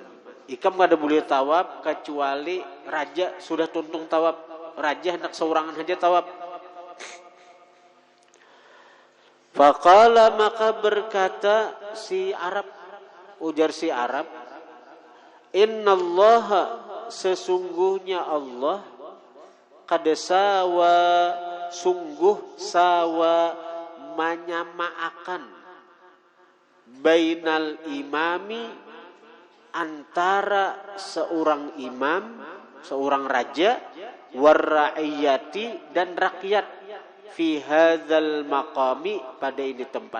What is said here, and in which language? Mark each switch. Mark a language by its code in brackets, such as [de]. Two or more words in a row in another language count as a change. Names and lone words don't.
[bjn] Ikam gak ada boleh tawab kecuali raja sudah tuntung tawab. Raja hendak seorangan saja tawab. Faqala, maka berkata si Arab, ujar si Arab, [ar] إن الله, [bjn] sesungguhnya Allah, [ar] قد ساوى, [bjn] sungguh sawa, menyamakan, [ar] بين الإمام, [bjn] antara seorang imam, seorang raja, [ar] والرعية, [bjn] dan rakyat, [ar] في هذا المقام, [bjn] pada ini tempat.